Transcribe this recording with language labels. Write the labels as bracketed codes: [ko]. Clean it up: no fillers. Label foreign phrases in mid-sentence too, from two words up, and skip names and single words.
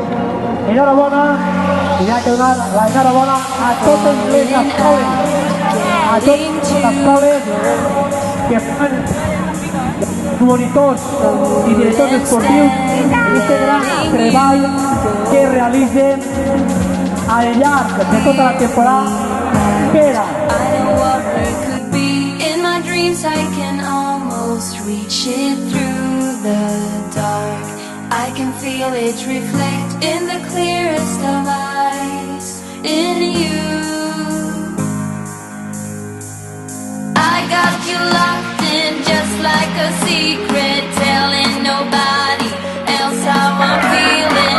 [ca] Enhorabona, i ha de donar l'enhorabona a totes les escoles, a totes les escoles que fan monitors i directors esportius en aquest gran treball que realitzen al llarg de tota la temporada per a [en] I can almost reach it through the dark. I can feel it reflect in the clearest of eyes, in you. I got you locked in just like a secret, telling nobody else how I'm feeling.